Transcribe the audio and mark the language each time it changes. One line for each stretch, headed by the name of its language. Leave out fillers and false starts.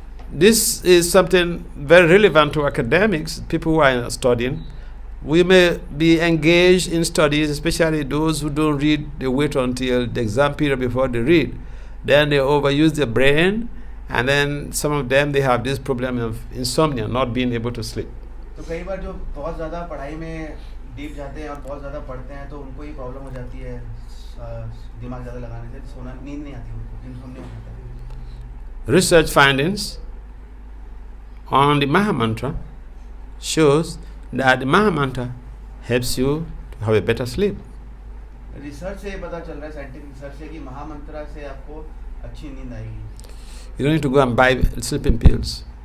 English: This is something very relevant to academics, people who are studying. We may be engaged in studies, especially those who don't read, they wait until the exam period before they read. Then they overuse their brain, and then some of them, they have this problem of insomnia, not being able to sleep.
Hindi: तो कई बार जो बहुत ज़्यादा पढ़ाई में deep जाते हैं और बहुत ज़्यादा पढ़ते हैं तो उनको ये प्रॉब्लम हो जाती है दिमाग ज़्यादा लगाने से, सोना नींद नहीं आती उनको, इंसोम्निया हो जाता है.
English: Research findings on the Mahamantra shows that the Mahamantra helps you to have a better sleep.
Hindi: Research से ये पता चल रहा है, साइंटिफिक रिसर्च से, कि महामंत्रा से आपको अच्छी नींद आएगी.
English: You don't need to go and buy sleeping pills.